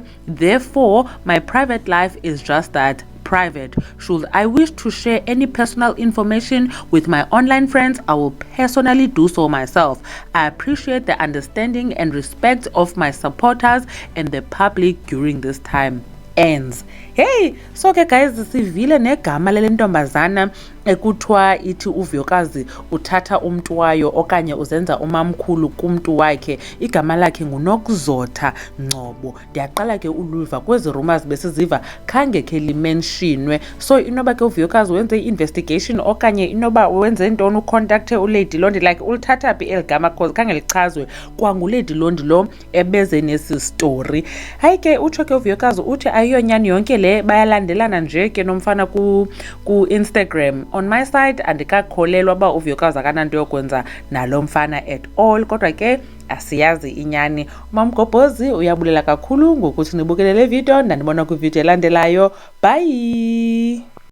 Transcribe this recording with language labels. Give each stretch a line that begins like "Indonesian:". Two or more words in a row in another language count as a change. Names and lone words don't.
English: Therefore, my private life is just that, private. Should I wish to share any personal information with my online friends, I will personally do so myself. I appreciate the understanding and respect of my supporters and the public during this time. Ends.
Xhosa: Hey, so ke guys, sivile negama lele ntombazana ekuthiwa ithi uvuyokazi uthatha umntu wayo okanye uzenza umamkhulu kumntu wakhe. Igama lakhe nguNokzotha Ngcobo. Ndiyaqala ke uluva kwezi rumors besiziva khange ke limentionwe. So inoba ke uvuyokazi wenze i-investigation okanye inoba wenze ntoni ucontacte uLady Londi, like ulithatha phi eligama cause khange lichazwe kwanguLady Londi lo ebeze nesi story. Hayi ke utsho ke uvuyokazi uthi ayiyonyani yonke le bayalandelana nje ke nomfana ku Instagram.
English: On my side
Xhosa: andikakholelwa uba uvuyokazi akananto yokwenza nalo mfana
English: at all,
Xhosa: kodwa ke asiyazi inyani. uMamgobhozi uyabulela kakhulu ngokuthi nibukele le video, ndandibona kwivideo elandelayo. Bye.